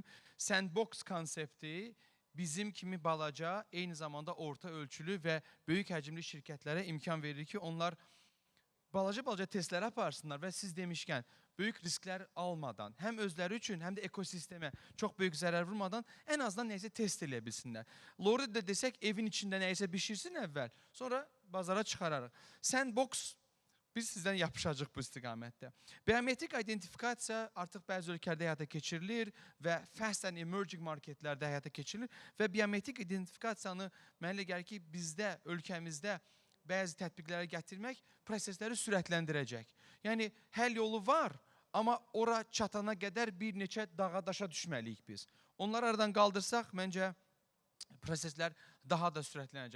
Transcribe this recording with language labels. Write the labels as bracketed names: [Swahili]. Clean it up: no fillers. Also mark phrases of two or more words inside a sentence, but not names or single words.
[Azerbaijani] Sandbox konsepti bizim kimi balaca, eyni zamanda orta ölçülü və böyük həcmli şirkətlərə imkan verir ki, onlar balaca testləri aparsınlar və siz demişkən, böyük risklər almadan, həm özləri üçün, həm də ekosistemə çox böyük zərər vurmadan ən azından nəysə test eləyə bilsinlər. Lordi də desək, evin içində nəysə bişirsin əvvəl, sonra bazara çıxararıq. Sandbox, biz sizdən yapışacaq bu istiqamətdə. Biometrik identifikasiya artıq bəzi ölkələrdə həyata keçirilir və [English] fast and emerging marketlərdə [Azerbaijani] həyata keçirilir və biometrik identifikasiyanı mənə gəlir ki, bizdə, ölkəmizdə bəzi tətbiqlərə gətirmək prosesləri sürətləndirəcək. Yəni, həll yolu var, amma ora çatana qədər bir neçə dağa daşa düşməliyik biz. Onları aradan qaldırsaq, məncə proseslər daha da sürətlənəcək.